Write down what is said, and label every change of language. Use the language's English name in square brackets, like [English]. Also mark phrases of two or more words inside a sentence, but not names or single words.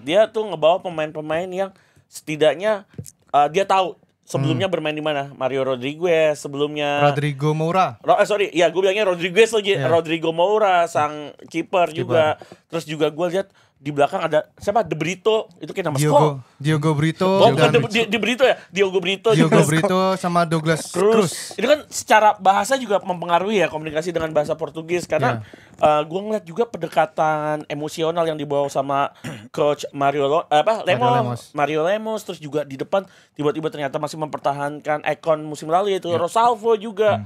[Indonesian] Dia tuh ngebawa pemain-pemain yang setidaknya dia tahu sebelumnya bermain di mana. Mario Rodriguez, sebelumnya Rodrigo Moura. Gue bilangnya Rodriguez lagi. Rodrigo Moura sang kiper juga. Terus juga gue lihat di belakang ada siapa? De Brito, itu kayak nama Diogo Brito. De Brito ya? Diogo Brito sama Douglas Cruz. Itu kan secara bahasa juga mempengaruhi ya, komunikasi dengan bahasa Portugis. Karena gue ngeliat juga pendekatan emosional yang dibawa sama Coach Mario Lemos. Terus juga di depan tiba-tiba ternyata masih mempertahankan ikon musim lalu yaitu Rosalvo juga.